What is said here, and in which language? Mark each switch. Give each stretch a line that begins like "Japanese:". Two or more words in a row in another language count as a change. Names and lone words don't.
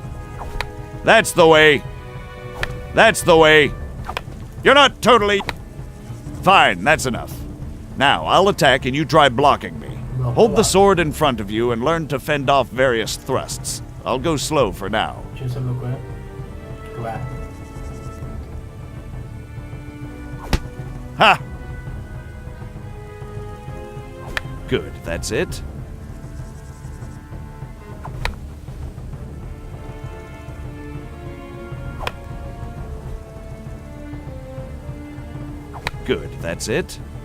English: That's the way. That's the way. You're not totally... Fine, that's enough. Now, I'll attack and you try blocking me. Hold the sword in front of you and learn to fend off various thrusts. I'll go slow for now.
Czech: Čím se blokuje? Takové.
English: Ha! Good, that's it. Good, that's it.